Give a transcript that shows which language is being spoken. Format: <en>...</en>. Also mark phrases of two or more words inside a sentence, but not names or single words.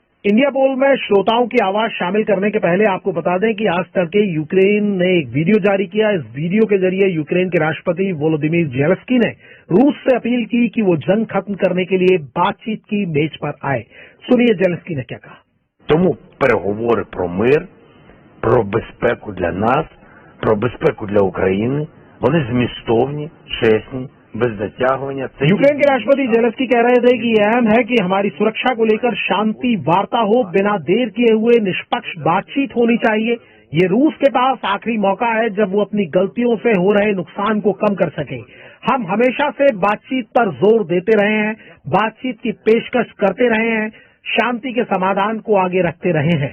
<hi>इंडिया बोल में श्रोताओं की आवाज शामिल करने के पहले आपको बता दें कि आज तड़के यूक्रेन ने एक वीडियो जारी किया। इस वीडियो के जरिए यूक्रेन के राष्ट्रपति वोलोदिमीर जेलेंस्की ने रूस से अपील की कि वो जंग खत्म करने के लिए बातचीत की मेज पर आए। सुनिए जेलेंस्की ने क्या कहा।</hi> <uk>Тому переговори про мир, про безпеку для нас, про безпеку для України, вони змістовні, чесні, без затягування.</uk> <hi>यूक्रेन के राष्ट्रपति जेलेंस्की कह रहे थे कि यह अहम है कि हमारी सुरक्षा को लेकर शांति वार्ता हो, बिना देर किए हुए निष्पक्ष बातचीत होनी चाहिए। ये रूस के पास आखिरी मौका है जब वो अपनी गलतियों से हो रहे नुकसान को कम कर सके। हम हमेशा से बातचीत पर जोर देते रहे हैं, बातचीत की पेशकश करते रहे हैं, शांति के समाधान को आगे रखते रहे हैं।</hi>